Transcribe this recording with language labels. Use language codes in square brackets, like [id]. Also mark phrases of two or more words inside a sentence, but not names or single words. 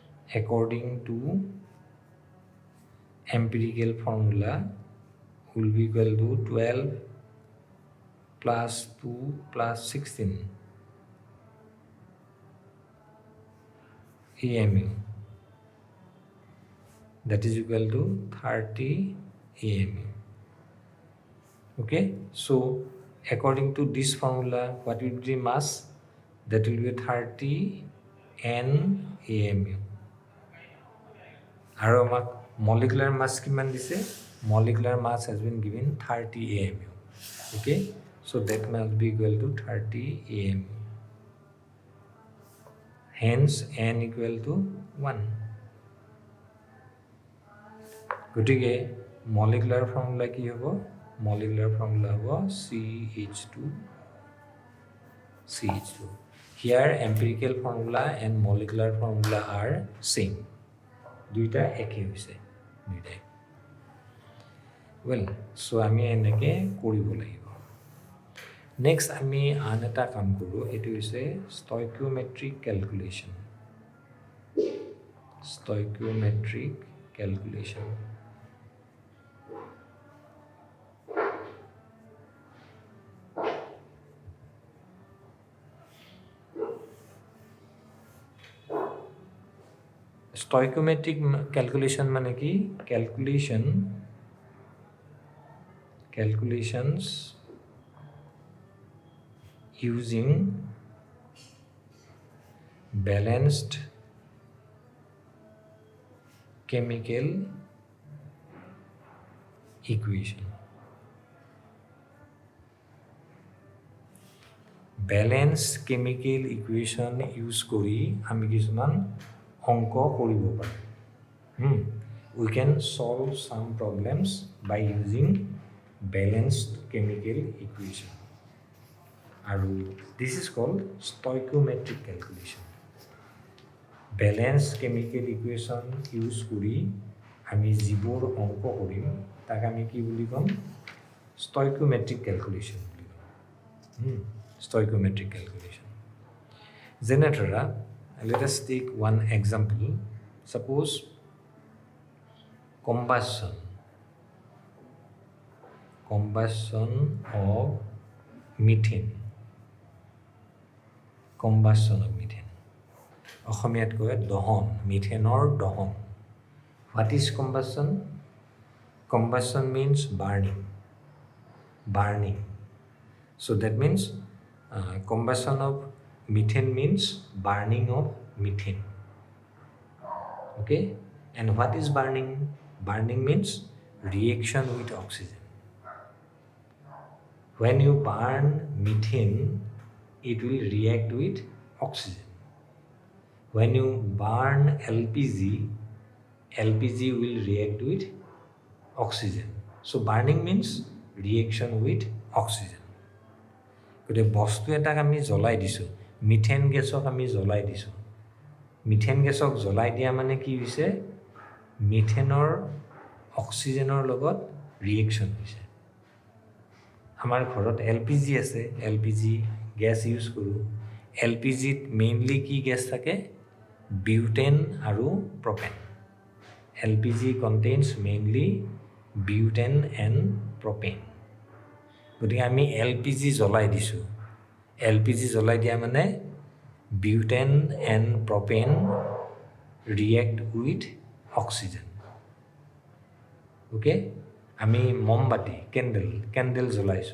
[en] according to empirical formula will be equal to 12 plus 2 plus 16 AMU. That is equal to 30 AMU. Okay, so according to this formula, what will be the mass? That will be 30 N AMU. [as] আৰু আমাক [en] molecular mass [as] কিমান দিছে? [en] Molecular mass has been given 30 AMU. Okay, so that must be equal to 30 AMU. Hence N equal to 1. [as] গতিকে [en] molecular formula [as] কি হ'ব? [en] Molecular formula হ'ব CH2. Here empirical formula and molecular formula are same. [as] দুইটা একে হৈছে দুইটাই। [en] Well, so [as] আমি এনেকৈ কৰিব লাগিব। নেক্সট আমি আন এটা কাম কৰোঁ, এইটো হৈছে [en] stoichiometric calculation. Stoichiometric calculation. Stoichiometric calculation [as] মানে কি? [en] Calculations using balanced chemical equation. Balanced chemical equation use [as] কৰি আমি কিছুমান অংক কৰিব পাৰোঁ। [en] We can solve some problems by using balanced chemical equation. আৰু this is called stoichiometric calculation. [as] Balanced chemical equation use কৰি আমি যিবোৰ অংক কৰিম তাক আমি কি বুলি ক'ম? [en] Stoichiometric calculation [as] বুলি ক'ম। [en] Stoichiometric calculation. Genera, let us take one example. Suppose combustion of methane. অসমীয়াত কয় দহন, মিথেনৰ দহন। What is combustion? Combustion means burning. So that means combustion of methane means burning of methane. Okay, and what is burning? Burning means reaction with oxygen. When you burn methane, it will react with oxygen. When you burn LPG will react with oxygen. So burning means reaction with oxygen. [as] গতিকে বস্তু এটাক আমি জ্বলাই দিছোঁ, মিথেন গেছক আমি জ্বলাই দিছোঁ। মিথেন গেছক জ্বলাই দিয়া মানে কি হৈছে? মিথেনৰ অক্সিজেনৰ লগত ৰিয়েকশ্যন হৈছে। আমাৰ ঘৰত LPG আছে, LPG [en] gas use [as] কৰোঁ। LPGত মেইনলি কি গেছ থাকে? বিউটেন আৰু প্ৰপেন। LPG contains mainly butane and propane. গতিকে আমি LPG জ্বলাই দিছোঁ। [en] LPG জ্বলাই দিয়া মানে butane and propane react with oxygen. [as] অ'কে, আমি মমবাতি কেণ্ডেল জ্বলাইছোঁ।